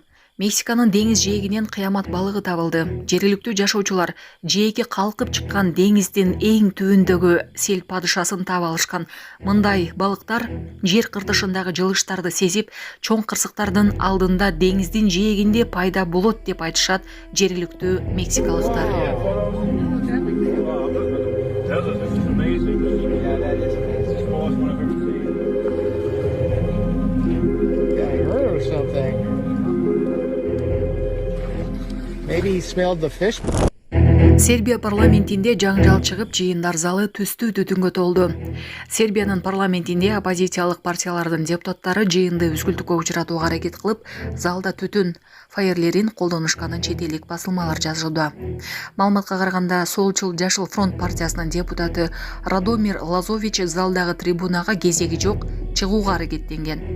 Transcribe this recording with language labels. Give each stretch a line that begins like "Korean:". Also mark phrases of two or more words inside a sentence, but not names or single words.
Kyrgyz: Мексиканын деңиз жээгинен кыямат балыгы табылды. Жергиликтүү жашоочулар жээкке калкып чыккан деңиздин эң түбүндөгү сел падышасын таап алышкан. Мындай балыктар жер кыртышындагы жылыштарды сезип, чоң кырсыктардын алдында деңиздин жээгинде пайда болот деп айтышат жергиликтүү мексикалыктар.
English: Maybe he smelled the fish.
Kyrgyz: Сербия парламентинде жаңжал чыгып, жыйындар залы түстүү түтүнгө толду. Сербиянын парламентинде оппозициялык партиялардын депутаттары жыйынды үзгүлтүккө учуратууга аракет кылып, залда түтүн фаерлерин колдонушканын чет элдик басылмалар жазууда. Маалыматка караганда, Солчул Жашыл фронт партиясынын депутаты Радомир Лазович залдагы трибунага кезеги жок чыгууга аракеттенген.